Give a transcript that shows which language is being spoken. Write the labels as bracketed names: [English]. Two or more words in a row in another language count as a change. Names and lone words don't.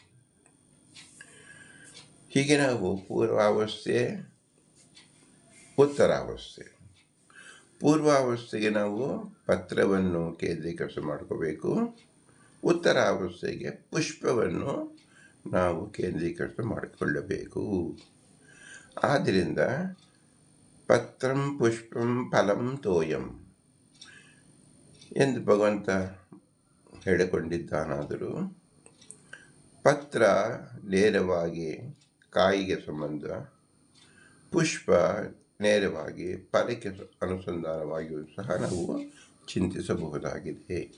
[Kannada] ಹೀಗೆ ನಾವು ಪೂರ್ವಾವಸ್ಥೆ, ಉತ್ತರಾವಸ್ಥೆ. ಪೂರ್ವಾವಸ್ಥೆಗೆ ನಾವು ಪತ್ರವನ್ನು ಕೇಂದ್ರೀಕರಿಸಿ ಮಾಡ್ಕೋಬೇಕು. ಉತ್ತರಾವಸ್ಥೆಗೆ ಪುಷ್ಪವನ್ನು ನಾವು ಕೇಂದ್ರೀಕರಿಸಿ ಮಾಡಿಕೊಳ್ಳಬೇಕು. ಆದ್ದರಿಂದ [Sanskrit] ಪತ್ರಂ ಪುಷ್ಪಂ ಫಲಂ ತೋಯಂ [Kannada] ಎಂದು ಭಗವಂತ ಹೇಳಿಕೊಂಡಿದ್ದಾನಾದರೂ ಪತ್ರ ನೇರವಾಗಿ ಕಾಯಿಗೆ ಸಂಬಂಧ, ಪುಷ್ಪ ನೇರವಾಗಿ ಫಲಕ್ಕೆ ಅನುಸಂಧಾನವಾಗಿಯೂ ಸಹ ನಾವು ಚಿಂತಿಸಬಹುದಾಗಿದೆ.